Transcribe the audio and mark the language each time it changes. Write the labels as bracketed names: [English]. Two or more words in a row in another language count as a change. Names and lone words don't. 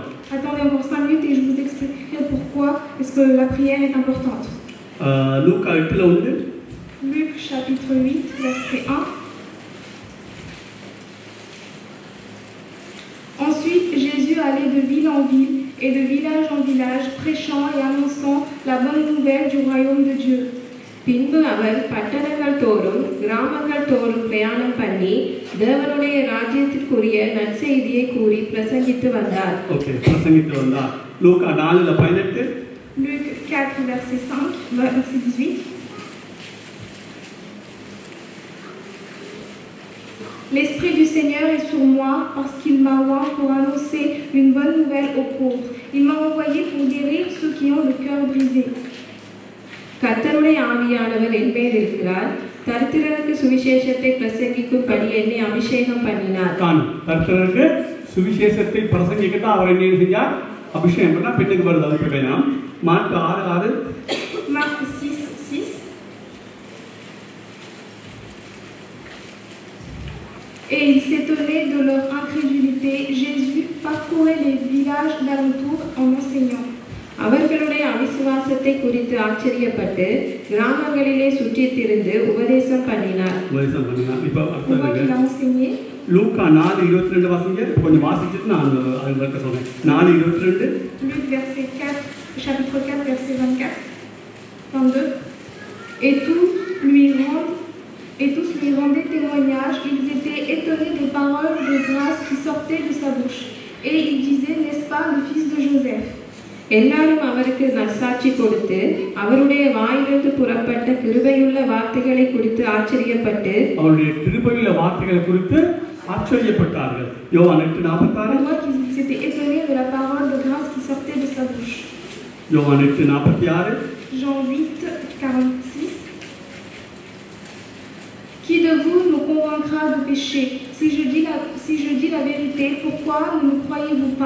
[French] Attendez encore 5 minutes et je vous expliquerai pourquoi est-ce que la prière est importante. [Tamil] லூக்கா 8ல வந்து [French] Luc chapitre 8 verset 1. Ensuite, Jésus allait de ville en ville et de village en village, prêchant et annonçant la bonne nouvelle du royaume de Dieu. [Tamil] பின்பு அவர் பட்டணங்கள் தோறும் கிராமங்கள் தோறும் பிரயாணம் பண்ணி தேவனுடைய ராஜ்யத்திற்குரிய நற்செய்தியை கூறி பிரசங்கித்து வந்தார். ஓகே, பிரசங்கித்து வந்தார். லூக்கா 4:18. [French] Luc 4 verset 5 verset 18. L'Esprit du Seigneur est sur moi parce qu'il m'a oint pour annoncer une bonne nouvelle aux pauvres. Il m'a envoyé pour guérir ceux qui ont le cœur brisé. [Tamil] கர்த்தருடைய ஆவியானவர் என் மேல் இருக்கிறார், தரித்திரருக்கு சுவிசேஷத்தை பிரசங்கிக்கும்படி என்னை அபிஷேகம் பண்ணினார். கர்த்தருக்கு சுவிசேஷத்தை பிரசங்கிக்கத்தான் அவர் என்ன செஞ்சார்? அபிஷேகம் பண்ணா. பெண்ணுக்கு வருது, அது வேணாம். மார்க் 6:6. [French] Marc 6:6. Et ils s'étonnaient de leur incrédulité. Jésus parcourait les villages d'alentour en enseignant. [Tamil] அவர்களுடைய அவிசுவாச விசுவாசத்தை குறித்து ஆச்சரியப்பட்டு கிராமங்களிலே சுற்றித் திரிந்து உபதேசம் பண்ணினார். இப்போ [French] On voit qu'il a enseigné. [Tamil] லூக்கா 4:22 வாசிங்க. கொஞ்சம் வாசிச்சுட்டு நான் அது விளக்க சொல்றேன். 4:22. [French] Luc verset 4, chapitre 4, verset 24, 22. Et tous lui rendaient témoignage. Ils étaient étonnés des paroles de grâce qui sortaient de sa bouche. Et ils disaient, n'est-ce pas, le fils de Joseph? [Tamil] எல்லாரும் அவருக்கு நற்சாட்சி கொடுத்து அவருடைய வாயிலிருந்து புறப்பட்ட கிருபையுள்ள வார்த்தைகளை குறித்து ஆச்சரியப்பட்டு அவருடைய கிருபையுள்ள வார்த்தைகளை குறித்து ஆச்சரியப்பட்டார்கள். யோவான் 8:46. [French] On voit qu'ils s'étaient étonnés de la parole de grâce qui sortait de sa bouche. [Tamil] யோவான் 8:46. [French] Jean 8, 46. Qui de vous me convaincra de péché? Si je dis la vérité, pourquoi ne me croyez-vous pas?